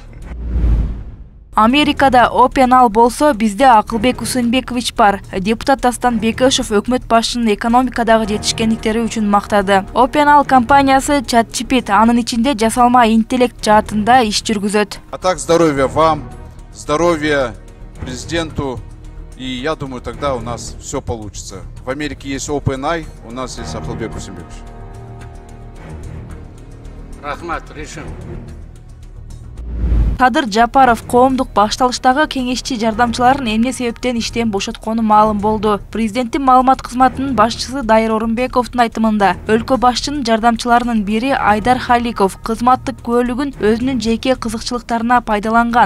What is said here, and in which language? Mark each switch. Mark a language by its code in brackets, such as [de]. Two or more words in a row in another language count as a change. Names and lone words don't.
[ky] Америкада Опенал болсо, бизде Акылбек Усенбекович бар. Депутат Дастан Бекешев өкмөт башчынын экономикадагы жетишкендиктери үчүн мактады. Опенал компаниясы ChatGPT, анын ичинде жасалма интеллект жаатында иш жүргүзөт. [ru] А так здоровья вам, здоровья президенту, и я думаю, тогда у нас все получится. В Америке есть OpenAI, у нас есть Акылбек Усенбекович. Рахмат, решим. [ky] Садыр Жапаров коомдук башталыштагы кеңешчи жардамчыларын эмне себептен иштен бошоткону маалым болду. Президенттин маалымат кызматынын башчысы Дайыр Орунбековдун айтымында, өлкө башчынын жардамчыларынын бири Айдар Халиков кызматтык күбөлүгүн өзүнүн жеке кызыкчылыктарына пайдаланган.